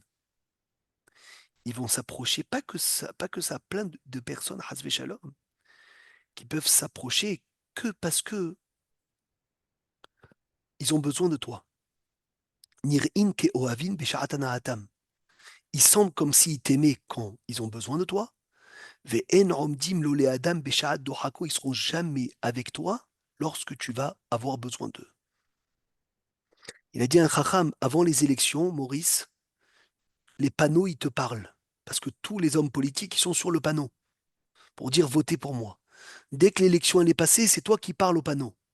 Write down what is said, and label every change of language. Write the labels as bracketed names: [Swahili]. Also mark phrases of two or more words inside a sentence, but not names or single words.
[French] Ils vont s'approcher, pas que ça, plein de personnes, [Hebrew] חס ושלום, [French] qui peuvent s'approcher que parce que ils ont besoin de toi. [Hebrew] נראין כאוהבין בשעת הנאתם. [French] Ils semblent comme s'ils t'aimaient quand ils ont besoin de toi. [Hebrew] ואין עומדים לו לאדם בשעת דוחקו. [French] Ils seront jamais avec toi lorsque tu vas avoir besoin d'eux. Il a dit à un chacham, avant les élections, Maurice, les panneaux, ils te parlent. Parce que tous les hommes politiques, ils sont sur le panneau pour dire votez pour moi. Dès que l'élection elle est passée, c'est toi qui parles au panneau.